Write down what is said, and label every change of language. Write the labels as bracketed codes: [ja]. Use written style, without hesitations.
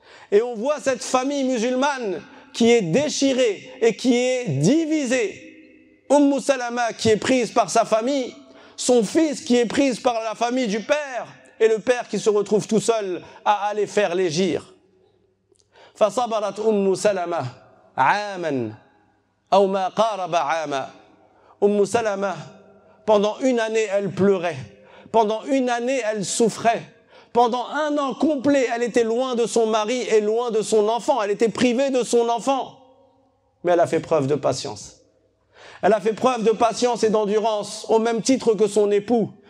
[fr] Et on voit cette famille musulmane qui est déchirée et qui est divisée. Salama qui est prise par sa famille, son fils qui est pris par la famille du père, et le père qui se retrouve tout seul à aller faire l'hégire. [ar] فصبرت سلمة عاما أو ما قارب عاما. [fr] Salama, pendant une année elle pleurait, pendant une année elle souffrait, pendant un an complet elle était loin de son mari et loin de son enfant, elle était privée de son enfant, mais elle a fait preuve de patience. Elle a fait preuve de patience et d'endurance au même titre que son époux.